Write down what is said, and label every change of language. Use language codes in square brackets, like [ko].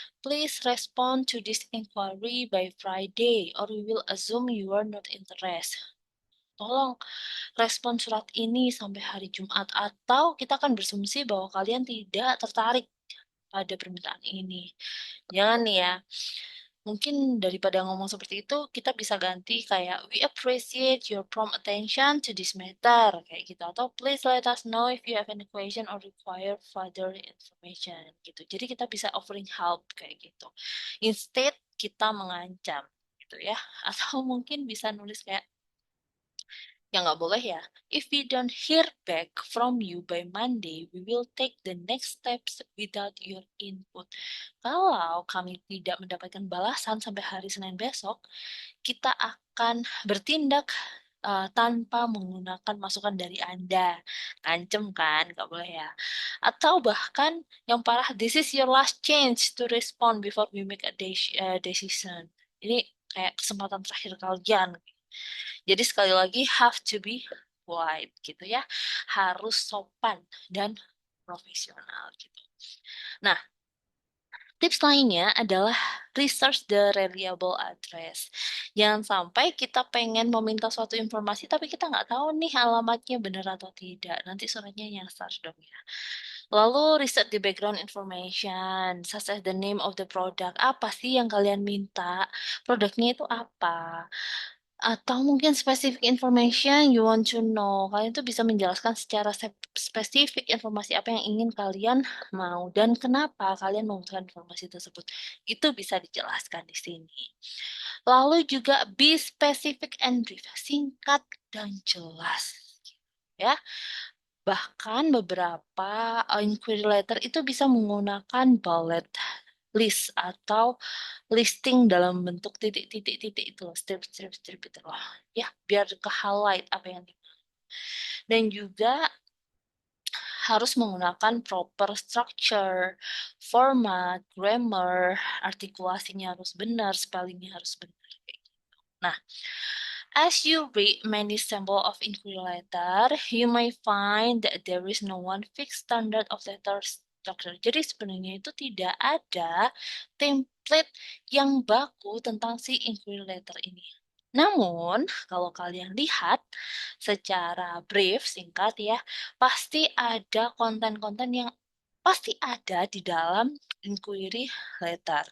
[en] Please respond to this inquiry by Friday or we will assume you are not interested. [id] Tolong respon surat ini sampai hari Jumat atau kita akan berasumsi bahwa kalian tidak tertarik pada permintaan ini. Jangan nih ya. Mungkin daripada ngomong seperti itu, kita bisa ganti kayak [en] we appreciate your prompt attention to this matter [id] kayak gitu atau [en] please let us know if you have any question or require further information [id] gitu. Jadi kita bisa offering help kayak gitu. Instead kita mengancam gitu ya. Atau mungkin bisa nulis kayak yang nggak boleh ya. [en] If we don't hear back from you by Monday, we will take the next steps without your input. [id] Kalau kami tidak mendapatkan balasan sampai hari Senin besok, kita akan bertindak tanpa menggunakan masukan dari Anda. Ngancem kan, nggak boleh ya. Atau bahkan yang parah, [en] this is your last chance to respond before we make a decision. [id] Ini kayak kesempatan terakhir kalian. Jadi sekali lagi [en] have to be polite [id] gitu ya. Harus sopan dan profesional gitu. Nah, tips lainnya adalah [en] research the reliable address. [id] Jangan sampai kita pengen meminta suatu informasi tapi kita nggak tahu nih alamatnya benar atau tidak. Nanti suratnya nyasar dong ya. [en] Lalu research the background information, such as the name of the product. [id] Apa sih yang kalian minta? Produknya itu apa? Atau mungkin [en] specific information you want to know. [id] Kalian tuh bisa menjelaskan secara spesifik informasi apa yang ingin kalian mau dan kenapa kalian membutuhkan informasi tersebut. Itu bisa dijelaskan di sini. Lalu juga [en] be specific and brief, [id] singkat dan jelas. Ya, bahkan beberapa inquiry letter itu bisa menggunakan bullet list atau listing dalam bentuk titik-titik-titik itu loh, strip-strip-strip itu loh. Ya, biar ke highlight apa yang dan juga harus menggunakan proper structure, format, grammar, artikulasinya harus benar, spellingnya harus benar. [en] Nah, as you read many samples of inquiry letter, you may find that there is no one fixed standard of letter structure. [id] Jadi sebenarnya itu tidak ada template yang baku tentang si inquiry letter ini. Namun, kalau kalian lihat secara brief, singkat ya, pasti ada konten-konten yang pasti ada di dalam inquiry letter.